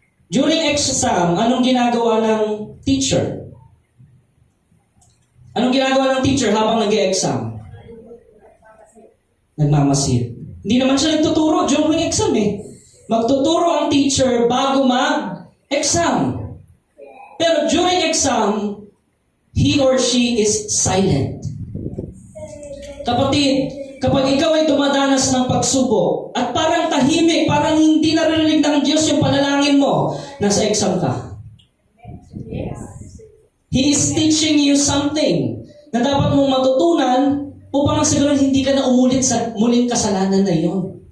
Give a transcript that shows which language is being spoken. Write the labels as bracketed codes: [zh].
[tl] During exam, anong ginagawa ng teacher? Anong ginagawa ng teacher habang nag-e-exam? Nagmamasid. Hindi naman siya nagtuturo during exam eh. Magtuturo ang teacher bago mag-exam. [en] Pero during exam, he or she is silent. [tl] Kapatid, kapag ikaw ay dumadanas ng pagsubok at parang tahimik, parang hindi naririnig ng Diyos yung panalangin mo, nasa exam ka. [en] He is teaching you something [tl] na dapat mong matutunan upang siguro hindi ka na umulit sa muling kasalanan na iyon.